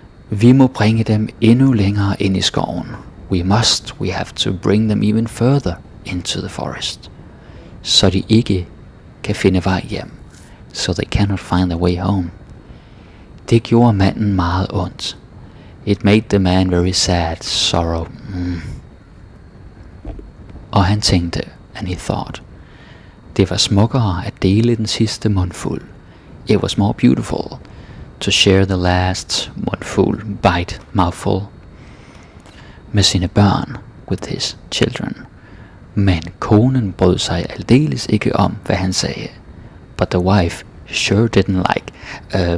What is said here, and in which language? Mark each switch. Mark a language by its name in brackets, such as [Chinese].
[Danish] Vi må bringe dem endnu længere ind i skoven. [English] We have to bring them even further into the forest. [Danish] Så de ikke kan finde vej hjem. [English] So they cannot find their way home. [Danish] Det gjorde manden meget ondt. [English] It made the man very sad, sorrow. [Danish] Og han tænkte, [English] and he thought, [Danish] det var smukkere at dele den sidste mundfuld. [English] It was more beautiful to share the last mouthful [Danish] med sine børn, [English] with his children. [Danish] Men konen brød sig aldeles ikke om, hvad han sagde. [English] But the wife sure didn't like.